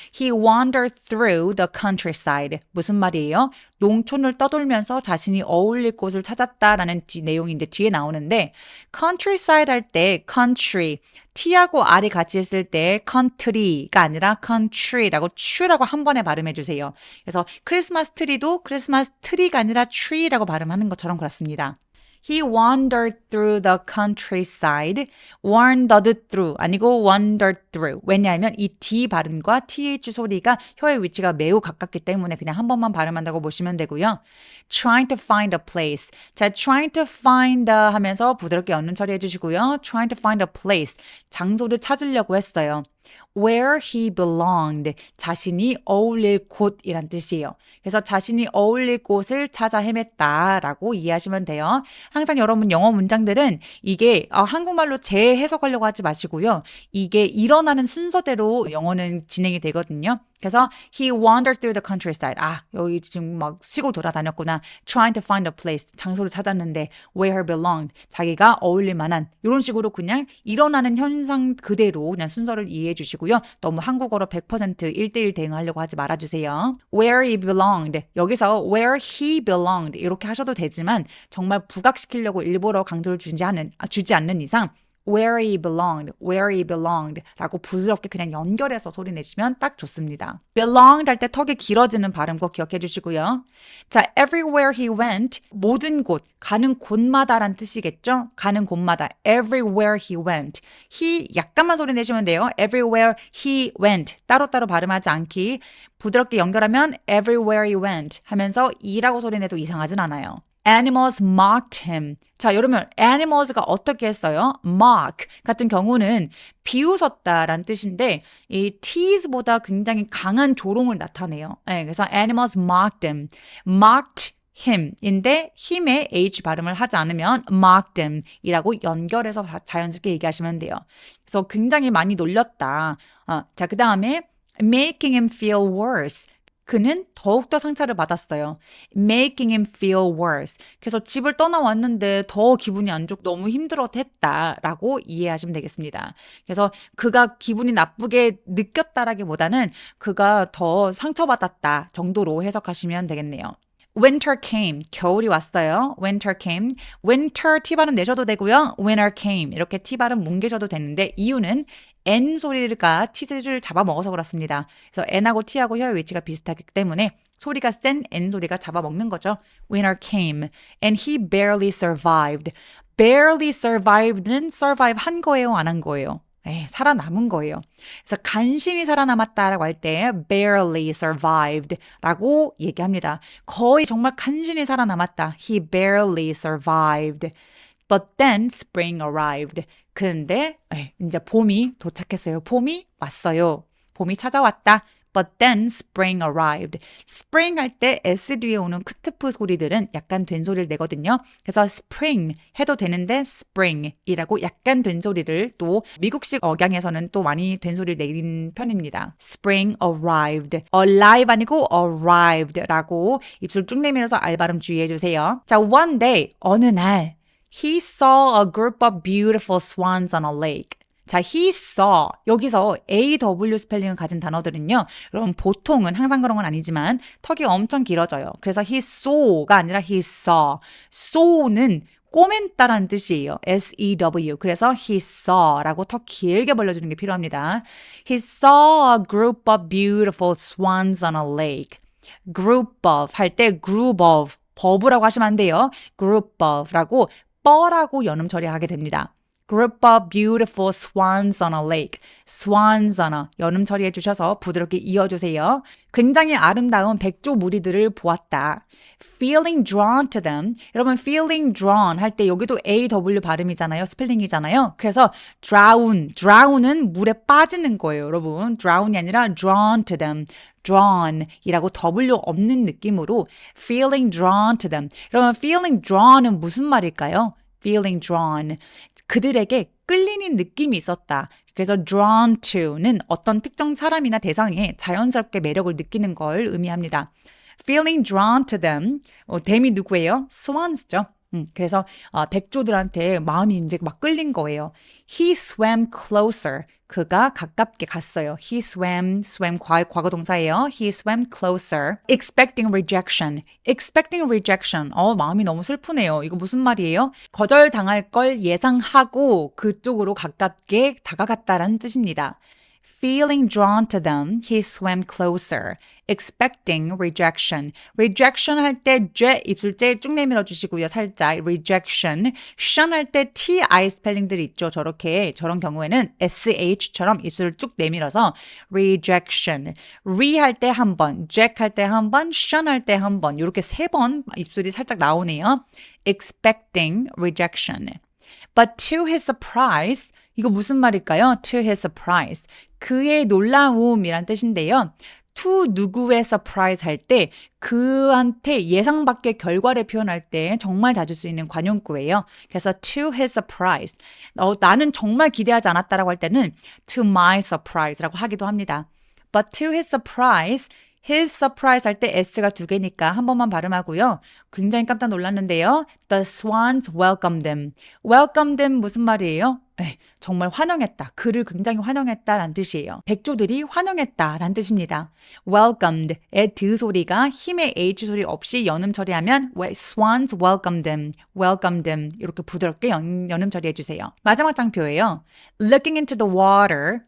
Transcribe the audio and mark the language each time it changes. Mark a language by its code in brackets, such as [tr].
[en] He wandered through the countryside. [ko] 무슨 말이에요? 농촌을 떠돌면서 자신이 어울릴 곳을 찾았다라는 내용이 이제 뒤에 나오는데 countryside 할 때 country T하고 R이 같이 했을 때 country가 아니라 country라고 추라고 한 번에 발음해 주세요. 그래서 크리스마스 트리도 크리스마스 트리가 아니라 tree라고 발음하는 것처럼 그렇습니다. [en] He wandered through the countryside. wandered through [ko] 아니고 [en] wandered through. [ko] 왜냐하면 이 D 발음과 TH 소리가 혀의 위치가 매우 가깝기 때문에 그냥 한 번만 발음한다고 보시면 되고요. [en] Trying to find a place. [ko] 자, trying to find 하면서 부드럽게 연음 처리해 주시고요. [en] Trying to find a place. [ko] 장소를 찾으려고 했어요. [en] Where he belonged. [ko] 자신이 어울릴 곳이란 뜻이에요. 그래서 자신이 어울릴 곳을 찾아 헤맸다라고 이해하시면 돼요. 항상 여러분 영어 문장들은 이게 한국말로 재해석하려고 하지 마시고요. 이게 일어나는 순서대로 영어는 진행이 되거든요. [en] 그래서 he wandered through the countryside. [ko] 여기 지금 막 시골 돌아다녔구나. [en] Trying to find a place. [ko] 장소를 찾았는데 [en] where he belonged. [ko] 자기가 어울릴 만한 이런 식으로 그냥 일어나는 현상 그대로 그냥 순서를 이해해 주시고요. 너무 한국어로 100% 1대1 대응하려고 하지 말아주세요. [en] Where he belonged. [ko] 여기서 [en] where he belonged [ko] 이렇게 하셔도 되지만 정말 부각시키려고 일부러 강조를 주지 않는 이상 where he belonged 라고 부드럽게 그냥 연결해서 소리 내시면 딱 좋습니다. belonged 할 때 턱이 길어지는 발음 꼭 기억해 주시고요. 자, [en] everywhere he went, [ko] 모든 곳, 가는 곳마다란 뜻이겠죠? 가는 곳마다, [en] everywhere he went. [ko] he 약간만 소리 내시면 돼요. [en] everywhere he went. [ko] 따로따로 발음하지 않기. 부드럽게 연결하면 everywhere he went 하면서 이라고 소리 내도 이상하진 않아요. [en] Animals mocked him. [ko] 자, 여러분, animals가 어떻게 했어요? mock 같은 경우는 비웃었다라는 뜻인데 이 tease보다 굉장히 강한 조롱을 나타내요. [en] 네, 그래서 animals mocked him. [ko] mocked him인데 힘에 H 발음을 하지 않으면 mocked him 이라고 연결해서 자연스럽게 얘기하시면 돼요. 그래서 굉장히 많이 놀렸다. 자, 그 다음에 [en] making him feel worse. [ko] 그는 더욱더 상처를 받았어요. [en] Making him feel worse. [ko] 그래서 집을 떠나왔는데 더 기분이 안 좋고 너무 힘들었다라고 이해하시면 되겠습니다. 그래서 그가 기분이 나쁘게 느꼈다라기보다는 그가 더 상처받았다 정도로 해석하시면 되겠네요. [en] Winter came. [ko] 겨울이 왔어요. [en] Winter came. [ko] Winter T 발음 내셔도 되고요. [en] Winter came. [ko] 이렇게 T 발음 뭉개셔도 되는데 이유는 N 소리가 T를 잡아먹어서 그렇습니다. 그래서 N하고 T하고 혀의 위치가 비슷하기 때문에 소리가 센 N 소리가 잡아먹는 거죠. [en] Winter came. And he barely survived. barely survived는 survive 한 거예요? [ko] 안 한 거예요? 살아남은 거예요. 그래서 간신히 살아남았다라고 할 때 barely survived 라고 얘기합니다. 거의 정말 간신히 살아남았다. [en] He barely survived. But then spring arrived. [ko] 근데 이제 봄이 도착했어요. 봄이 왔어요. 봄이 찾아왔다. [en] But then spring arrived. [ko] spring 할 때 S 뒤에 오는 크트프 소리들은 약간 된 소리를 내거든요. 그래서 spring 해도 되는데 spring이라고 약간 된 소리를 또 미국식 억양에서는 또 많이 된 소리를 내린 편입니다. [en] spring arrived. [ko] alive 아니고 arrived라고 입술 쭉 내밀어서 알 발음 주의해 주세요. [en] 자, one day [ko] 어느 날 [en] He saw a group of beautiful swans on a lake. 자, he saw. [ko] 여기서 AW 스펠링을 가진 단어들은요. 여러분 보통은 항상 그런 건 아니지만 턱이 엄청 길어져요. [en] 그래서 he saw가 아니라 he saw. [ko] saw는 꼬맨다라는 뜻이에요. [en] S-E-W. [ko] 그래서 he saw라고 턱 길게 벌려주는 게 필요합니다. [en] He saw a group of beautiful swans on a lake. [ko] group of 할 때 group of 버브라고 하시면 안 돼요. group of라고 뻐라고 연음 처리하게 됩니다. [en] Group of beautiful swans on a lake. [ko] swans on a 연음 처리해 주셔서 부드럽게 이어주세요. 굉장히 아름다운 백조 무리들을 보았다. [en] Feeling drawn to them. [ko] 여러분 feeling drawn 할 때 여기도 AW 발음이잖아요. 스펠링이잖아요. 그래서 drown은 물에 빠지는 거예요. [en] 여러분 drown이 아니라 drawn to them. drawn 이라고 W 없는 느낌으로 feeling drawn to them. [ko] 여러분 feeling drawn은 무슨 말일까요? [en] feeling drawn. [ko] 그들에게 끌리는 느낌이 있었다. 그래서 drawn to는 어떤 특정 사람이나 대상에 자연스럽게 매력을 느끼는 걸 의미합니다. [en] feeling drawn to them. [ko] them이 누구예요? swans죠. 그래서 백조들한테 마음이 이제 막 끌린 거예요. [en] He swam closer. [ko] 그가 가깝게 갔어요. He swam 과거 동사예요. [en] He swam closer. Expecting rejection. Expecting rejection. [ko] 마음이 너무 슬프네요. 이거 무슨 말이에요? 거절당할 걸 예상하고 그쪽으로 가깝게 다가갔다라는 뜻입니다. [en] Feeling drawn to them, he swam closer. Expecting rejection. [ko] rejection 할 때 j 입술째 쭉 내밀어 주시고요. 살짝 rejection. 션 할 때 ti 스펠링들이 있죠. 저런 경우에는 sh처럼 입술을 쭉 내밀어서 rejection. re 할 때 한 번, jack 할 때 한 번, 션 할 때 한 번. 이렇게 3번 입술이 살짝 나오네요. [en] expecting rejection. But to his surprise, [ko] 이거 무슨 말일까요? [en] To his surprise. [ko] 그의 놀라움이란 뜻인데요. to 누구의 surprise 할 때 그한테 예상 밖의 결과를 표현할 때 정말 자주 쓰이는 관용구예요. [en] 그래서 to his surprise. [ko] 나는 정말 기대하지 않았다라고 할 때는 [en] to my surprise [ko] 라고 하기도 합니다. [en] But to his surprise, his surprise 할 때 s가 2개니까 한 번만 발음하고요. [ko] 굉장히 깜짝 놀랐는데요. [en] The swans welcomed him. [ko] welcomed him 무슨 말이에요? 정말 환영했다. 그를 굉장히 환영했다라는 뜻이에요. 백조들이 환영했다라는 뜻입니다. welcomed의 드 소리가 힘의 H 소리 없이 연음 처리하면 swans welcomed him. [en] welcomed him. [ko] 이렇게 부드럽게 연음 처리해 주세요. 마지막 장표예요. [en] looking into the water.